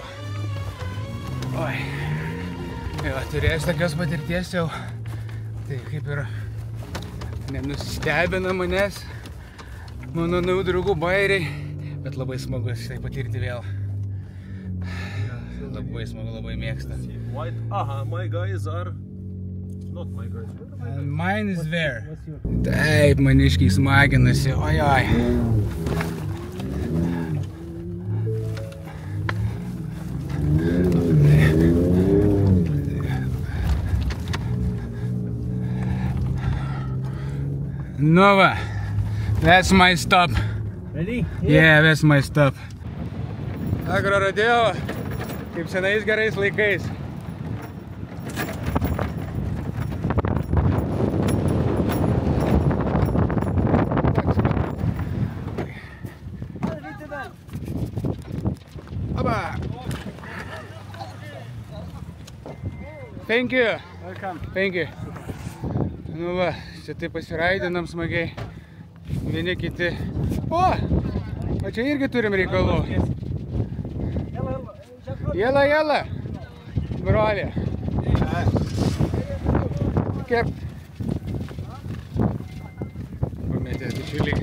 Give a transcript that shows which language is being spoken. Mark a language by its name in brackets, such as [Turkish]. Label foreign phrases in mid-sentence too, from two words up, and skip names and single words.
[Lithuanian] Oi, jo, turėjęs tokios patirties jau, tai kaip ir nenustebina manęs, mano naujų draugų bairiai, bet labai smagu tai patirti vėl. Labai smagu, labai mėgsta. [English] My guys are not my guys. Mine is there. [Lithuanian] Taip, maniškiai smaginasi. Oi. Nu va, [English] that's my stop. Ready? Yeah, that's my stop. Agro rodeo. [Lithuanian] Kaip senais gerais laikais. Aba! [English] Thank you. Welcome. Thank you. [Lithuanian] Nu va, čia taip pasiraidinam smagiai. Vieni kiti. O čia irgi turim reikalų. Jela, brolė. Kaip? Pametė bičiuliai.